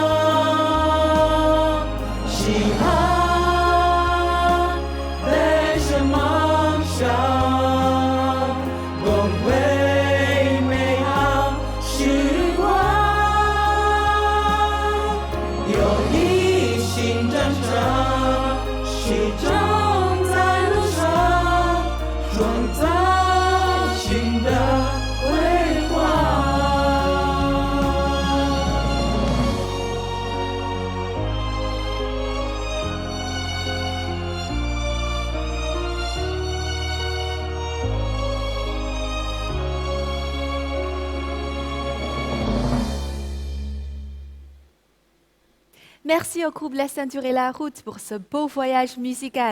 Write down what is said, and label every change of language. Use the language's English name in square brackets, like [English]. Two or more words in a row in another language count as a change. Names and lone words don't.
[Chinese] 希望奔向梦想，共绘美好时光。有一心征程，始终在路上，创造新的辉煌。 [French] Merci au groupe La Ceinture et la Route pour ce beau voyage musical.